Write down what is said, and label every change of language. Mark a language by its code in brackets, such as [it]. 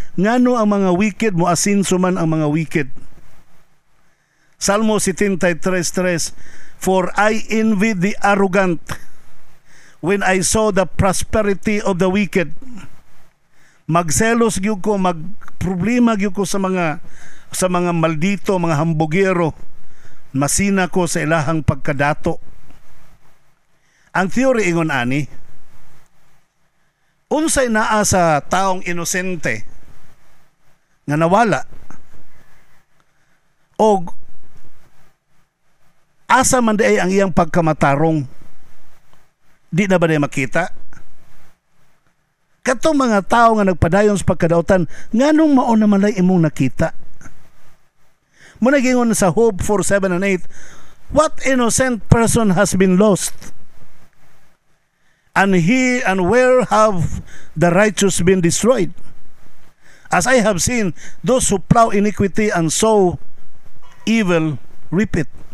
[ceb] Ngano ang mga wicked mo asinso man ang mga wicked? [en] Salmo 73:3, for I envied the arrogant when I saw the prosperity of the wicked. [ceb] Magselos gyud ko, magproblema gyud ko sa mga maldito, mga hambugero. Masina ko sa ilahang pagkadato. Ang theory ingon ani, unsay naa sa taong inosente nga nawala o asa man di ang iyang pagkamatarong, di na ba na makita? Katong mga tao nga nagpadayon sa pagkadautan, nganong mao naman lay imong nakita? Muna gingon sa [en] Job 4:7 and 8, what innocent person has been lost? And where have the righteous been destroyed? As I have seen, those who plow iniquity and sow evil reap it.